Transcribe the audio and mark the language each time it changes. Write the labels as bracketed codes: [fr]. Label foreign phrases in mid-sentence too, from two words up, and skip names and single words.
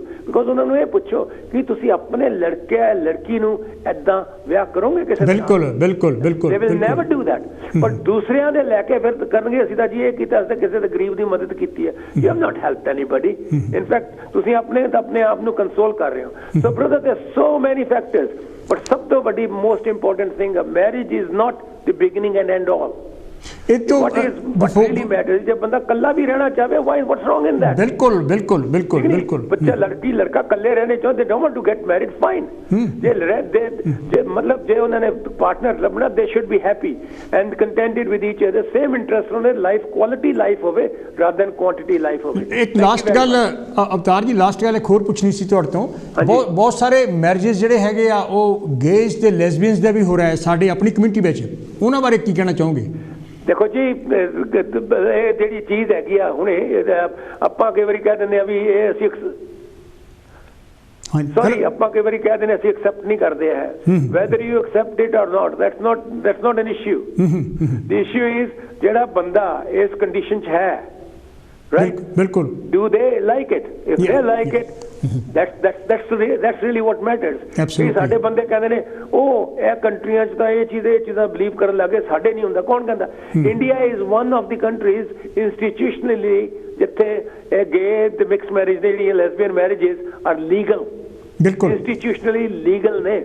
[pa] ਬਿਕੋਜ਼ ਉਹਨਾਂ ਨੂੰ ਇਹ ਪੁੱਛੋ ਕਿ ਤੁਸੀਂ ਆਪਣੇ ਲੜਕੇ ਲੜਕੀ ਨੂੰ ਏਦਾਂ ਵਿਆਹ ਕਰੋਗੇ ਕਿਸੇ ਨਾਲ? ਬਿਲਕੁਲ ਬਿਲਕੁਲ ਬਿਲਕੁਲ, [en] they will never do that. [pa] ਬਟ ਦੂਸਰਿਆਂ ਦੇ ਲੈ ਕੇ ਫਿਰ ਕਰਨਗੇ ਅਸੀਂ ਤਾਂ ਜੀ ਇਹ ਕੀਤਾ, ਅਸੀਂ ਕਿਸੇ ਦੇ ਗਰੀਬ ਦੀ ਮਦਦ ਕੀਤੀ ਹੈ। [en] You have not helped anybody. In fact, [pa] ਤੁਸੀਂ ਆਪਣੇ ਆਪ ਨੂੰ ਕੰਸੋਲ ਕਰ ਰਹੇ ਹੋ। [en] So brother, there are so many factors, but [pa] ਸਭ ਤੋਂ ਵੱਡੀ [en] most important thing, a marriage is not the beginning and end all. What really matters, [pa] ਜੇ ਬੰਦਾ ਕੱਲਾ ਵੀ ਰਹਿਣਾ ਚਾਹੇ, [en] what's wrong in that? [pa] ਬਿਲਕੁਲ ਬਿਲਕੁਲ ਬਿਲਕੁਲ ਬਿਲਕੁਲ। ਬੱਚਾ ਲੜਕੀ ਲੜਕਾ ਕੱਲੇ ਰਹਿਣੇ ਚਾਹੁੰਦੇ, [en] they don't want to get married, fine. [pa] ਜੇ ਮਤਲਬ ਜੇ ਉਹਨਾਂ ਨੇ ਪਾਰਟਨਰ ਲੱਭਣਾ, [en] they should be happy and contented with each other, same interest ਹੋਵੇ, life quality life ਹੋਵੇ rather than quantity ਲਾਈਫ ਹੋਵੇ। [pa] ਇੱਕ ਲਾਸਟ ਗੱਲ ਅਵਤਾਰ ਜੀ, ਲਾਸਟ ਗੱਲ ਇੱਕ ਹੋਰ ਪੁੱਛਣੀ ਸੀ ਤੁਹਾਡੇ ਤੋਂ। ਬਹੁਤ ਸਾਰੇ ਮੈਰਿਜਸ ਜਿਹੜੇ ਹੈਗੇ ਆ ਉਹ ਗੇਜ਼ ਤੇ ਲੈਸਬੀਅਨਸ ਦੇ ਵੀ ਹੋ ਰਿਹਾ ਹੈ ਸਾਡੀ ਆਪਣੀ ਕਮਿਊਨਿਟੀ ਵਿੱਚ, ਉਹਨਾਂ ਬਾਰੇ ਕੀ ਕਹਿਣਾ ਚਾਹੋਗੇ? ਦੇਖੋ ਜੀ, ਇਹ ਜਿਹੜੀ ਚੀਜ਼ ਹੈਗੀ ਆ ਹੁਣੇ, ਆਪਾਂ ਕਈ ਵਾਰੀ ਕਹਿ ਦਿੰਦੇ ਆ ਵੀ ਇਹ ਅਸੀਂ ਸੌਰੀ ਆਪਾਂ ਕਈ ਵਾਰੀ ਕਹਿ ਦਿੰਦੇ ਅਸੀਂ ਐਕਸੈਪਟ ਨਹੀਂ ਕਰਦੇ ਹੈ। [en] whether you accept it or not, that's not an issue. The issue is [pa] ਜਿਹੜਾ ਬੰਦਾ ਇਸ ਕੰਡੀਸ਼ਨ 'ਚ ਹੈ, right? ਬਿਲਕੁਲ। [en] Do they like it? If they like it, that's really what matters. [pa] ਵੀ ਸਾਡੇ ਬੰਦੇ ਕਹਿੰਦੇ ਨੇ ਉਹ ਇਹ ਕੰਟਰੀਆਂ 'ਚ ਤਾਂ ਇਹ ਚੀਜ਼ਾਂ ਬਲੀਵ ਕਰਨ ਲੱਗੇ, ਸਾਡੇ ਨਹੀਂ ਹੁੰਦਾ। ਕੌਣ ਕਹਿੰਦਾ? [en] India is one of the countries institutionally [pa] ਜਿੱਥੇ ਇਹ ਗੇ ਤੇ ਮਿਕਸ ਮੈਰਿਜ ਨੇ, ਜਿਹੜੀਆਂ [en] lesbian marriages are legal, [pa] ਬਿਲਕੁਲ [en] institutionally legal [pa] ਨੇ।